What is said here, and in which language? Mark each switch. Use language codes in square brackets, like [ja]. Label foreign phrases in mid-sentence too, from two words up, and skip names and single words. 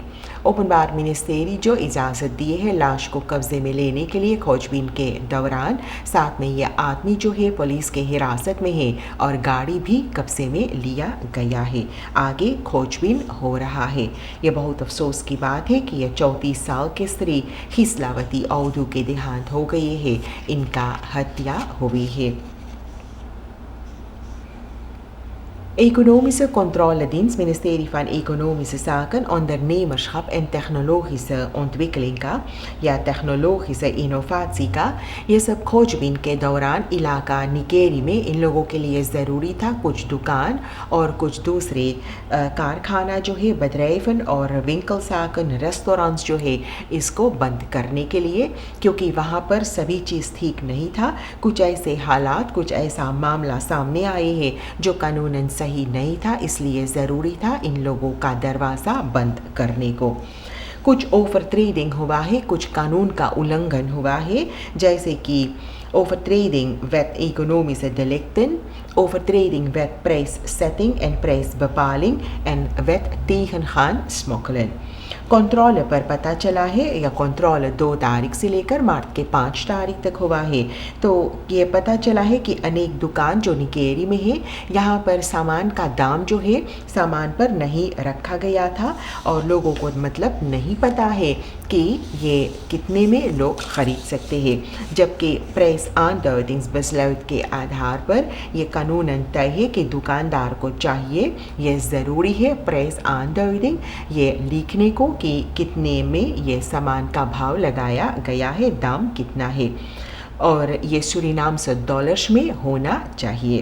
[hns] ओपन बार मिनिस्टेरी जो इजाज़त दिए है लाश को कब्जे में लेने के लिए खोजबीन के दौरान, साथ में यह आदमी जो है पुलिस के हिरासत में है और गाड़ी भी कब्जे में लिया गया है। आगे खोजबीन हो रहा है। यह बहुत अफसोस की बात है कि यह 34 साल के स्त्री खिसलावती औदू के देहांत हो गए है, इनका हत्या हुई है। Economische controledienst, Ministerie van Economische Zaken, ondernemerschap en technologische ontwikkeling का या टेक्नोलॉजी इनोवेशन का ये सब खोजबीन के दौरान इलाका निकेरी में इन लोगों के लिए ज़रूरी था कुछ दुकान और कुछ दूसरे कारखाना जो है बदरेफन और विंकलसाकन रेस्टोरेंट्स जो है इसको बंद करने के लिए, क्योंकि वहाँ पर सभी चीज़ ठीक नहीं था। कुछ ऐसे हालात, कुछ ऐसा मामला सामने आए हैं जो कानूनन सही नहीं था, इसलिए ज़रूरी था इन लोगों का दरवाज़ा बंद करने को। कुछ ओवर ट्रेडिंग हुआ है, कुछ कानून का उल्लंघन हुआ है, जैसे कि overtreding wet economische delicten, overtreding wet prijssetting en prijsbepaling en wet tegengaan smokkelen। कंट्रोल पर पता चला है या कंट्रोल 2 तारीख से लेकर मार्च के 5 तारीख तक हुआ है, तो ये पता चला है कि अनेक दुकान जो निकेरी में है यहाँ पर सामान का दाम जो है सामान पर नहीं रखा गया था और लोगों को मतलब नहीं पता है कि ये कितने में लोग ख़रीद सकते हैं, जबकि प्रेस आंदर्डिंग्स बसलौत के आधार पर यह कानूनन तय है कि दुकानदार को चाहिए, यह ज़रूरी है प्रेस आंदर्डिंग ये लिखने को कि कितने में ये सामान का भाव लगाया गया है, दाम कितना है, और ये सूरीनाम से डॉलर्स में होना चाहिए।